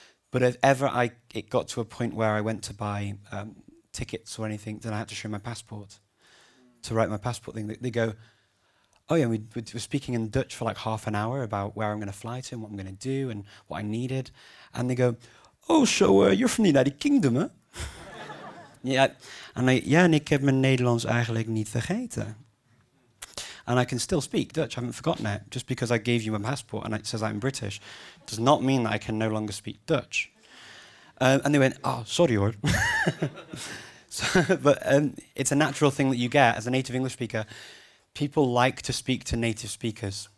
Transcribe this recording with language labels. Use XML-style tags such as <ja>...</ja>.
<en>But if ever it got to a point where I went to buy tickets or anything, then I had to show my passport to write my passport thing. They go, oh yeah, we were speaking in Dutch for like half an hour about where I'm going to fly to and what I'm going to do and what I needed. And they go, oh, so you're from the United Kingdom, huh?</en> <nl>Yeah, en ik heb mijn Nederlands eigenlijk niet vergeten.</nl> <en>And I can still speak Dutch, I haven't forgotten it. Just because I gave you my passport and it says I'm British does not mean that I can no longer speak Dutch. And they went, oh, sorry hoor. But it's a natural thing that you get as a native English speaker. People like to speak to native speakers.</en>